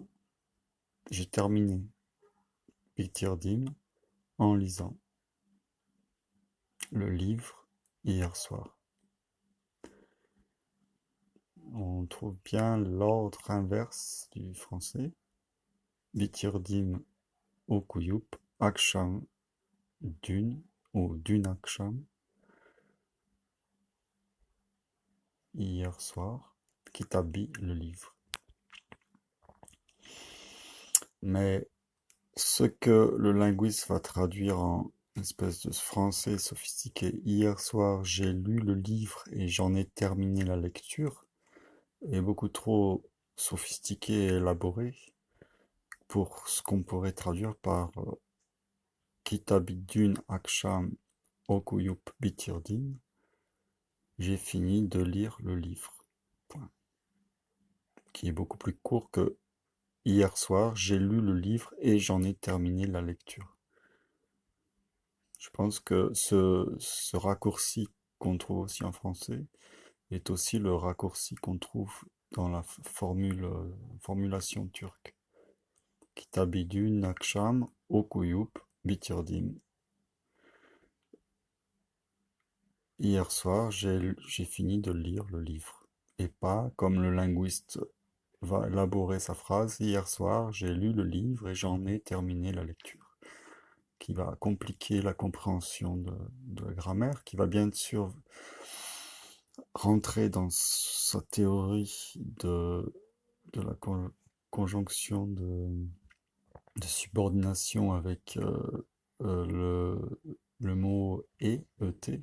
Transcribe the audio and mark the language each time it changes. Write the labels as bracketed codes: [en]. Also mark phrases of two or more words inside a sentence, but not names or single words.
[fr] J'ai terminé bitirdim en lisant le livre hier soir. On trouve bien l'ordre inverse du français. [tr] Bitirdim okuyup akşam dün [fr] ou [tr] dün akşam [fr] hier soir, Kitabi le livre. Mais ce que le linguiste va traduire en espèce de français sophistiqué, hier soir j'ai lu le livre et j'en ai terminé la lecture, est beaucoup trop sophistiqué et élaboré pour ce qu'on pourrait traduire par [tr] Kitabi dün akşam okuyup bitirdim. [fr] J'ai fini de lire le livre. Point. Qui est beaucoup plus court que hier soir, j'ai lu le livre et j'en ai terminé la lecture. Je pense que ce raccourci qu'on trouve aussi en français est aussi le raccourci qu'on trouve dans la formulation turque. [tr] Kitabi dün akşam okuyup bitirdim. [fr] Hier soir, j'ai fini de lire le livre. Et pas comme le linguiste va élaborer sa phrase. Hier soir, j'ai lu le livre et j'en ai terminé la lecture. Qui va compliquer la compréhension de la grammaire, qui va bien sûr rentrer dans sa théorie de la conjonction de subordination avec le mot et, et.